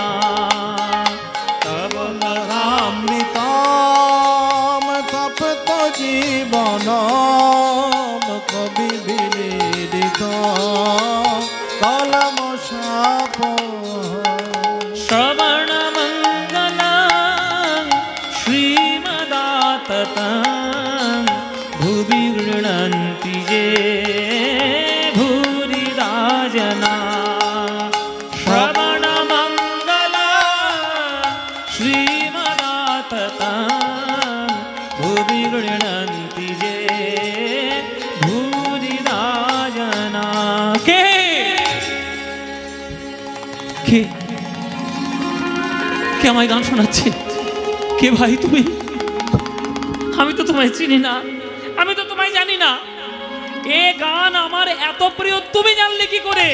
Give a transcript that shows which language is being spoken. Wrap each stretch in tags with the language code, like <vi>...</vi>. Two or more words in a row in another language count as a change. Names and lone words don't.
<sa>তব কথামৃতম তপ্ত জীবন কবি ভিড়িত কলমশাপহ। শ্রবণ মঙ্গলং শ্রীমদাততং ततं भुवि गृह्णन्ति ये भूरिदा जना श्रवणमङ्गला श्रीमदाततं भुवि गृह्णन्ति ये भूरिदा जना</sa> <bn>কে আমায় গান শোনাচ্ছে? কে ভাই তুমি? আমি তো তোমায় চিনি না, আমি তো তোমায় জানি না। এ গান আমার এত প্রিয়, তুমি জানলে কি করে?</bn>